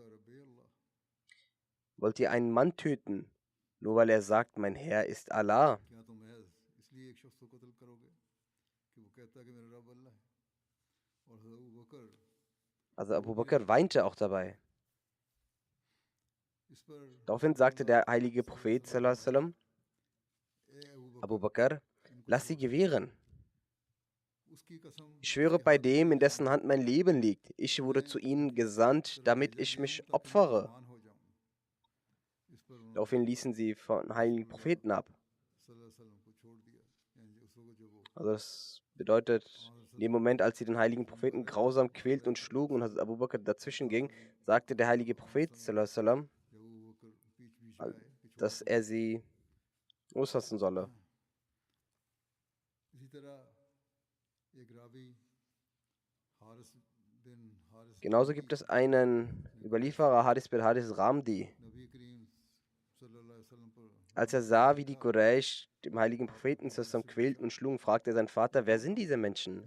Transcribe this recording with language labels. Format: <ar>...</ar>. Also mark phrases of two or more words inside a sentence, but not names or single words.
<de>Wollt ihr einen Mann töten, nur weil er sagt, mein Herr ist Allah? Also Abu Bakr weinte auch dabei. Daraufhin sagte der heilige Prophet</de> <ar>صلى الله عليه وسلم:</ar> <de>Abu Bakr, lass sie gewähren. Ich schwöre bei dem, in dessen Hand mein Leben liegt. Ich wurde zu ihnen gesandt, damit ich mich opfere. Daraufhin ließen sie von heiligen Propheten ab. Also das bedeutet, in dem Moment, als sie den heiligen Propheten grausam quälten und schlugen und Hazrat Abu Bakr dazwischen ging, sagte der heilige Prophet</de> <ar>صلى الله عليه وسلم,</ar> <de>dass er sie loslassen solle. Genauso gibt es einen Überlieferer, Haris bin Haris Ramdi. Als er sah, wie die Quraysh dem heiligen Propheten zusammen quälten und schlugen, fragte er seinen Vater, wer sind diese Menschen?</de>